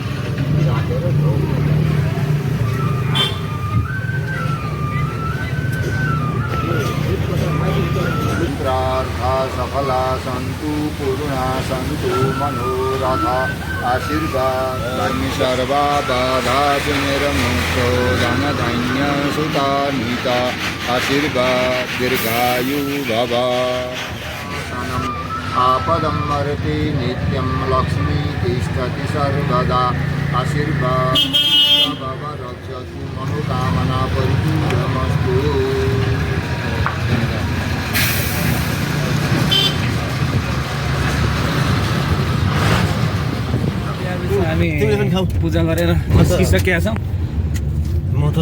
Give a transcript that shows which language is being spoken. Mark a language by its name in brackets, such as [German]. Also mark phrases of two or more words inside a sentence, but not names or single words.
[Sanskrit] मित्रार्था सफला सन्तु पूर्णा सन्तु मनोरथा आशीर्वाद सर्वा बाधा विनिर्मुक्तो धनधान्य सुतान्विता आशीर्वाद दीर्घायु भव आपदं मरति नित्यं लक्ष्मी तिष्ठति सर्वदा आशीर्वाद भव रक्षतु मनोकामना परिपूर्णमस्तु [Nepali] हामी तिमीले पनि खाऊ। पूजा गरेर बसिसकेका छौँ म त